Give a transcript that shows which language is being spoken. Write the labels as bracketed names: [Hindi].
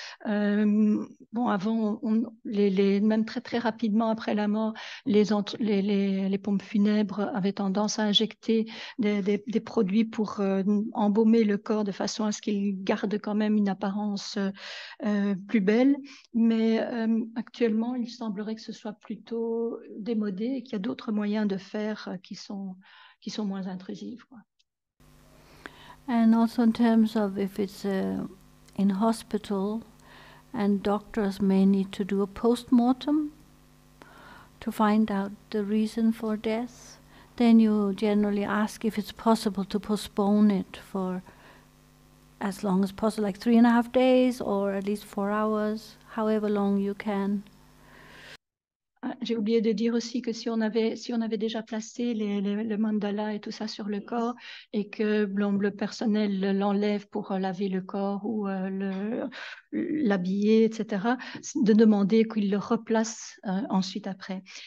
[French] Bon, avant, même très très rapidement après la mort, les pompes funèbres avaient tendance à injecter des produits pour embaumer le corps de façon à ce qu'il garde quand même une apparence plus belle. Mais actuellement, il semblerait que ce soit plutôt démodé et qu'il y a d'autres moyens de faire qui sont moins intrusifs, quoi. [English] And also in terms of if it's in hospital and doctors may need to do a post-mortem to find out the reason for death, then you generally ask if it's possible to postpone it for as long as possible, like 3.5 days or at least 4 hours, however long you can. [French] J'ai oublié de dire aussi que si on avait déjà placé le mandala et tout ça sur le corps et que le personnel l'enlève pour laver le corps ou l'habiller, etc., de demander qu'il le replace ensuite après.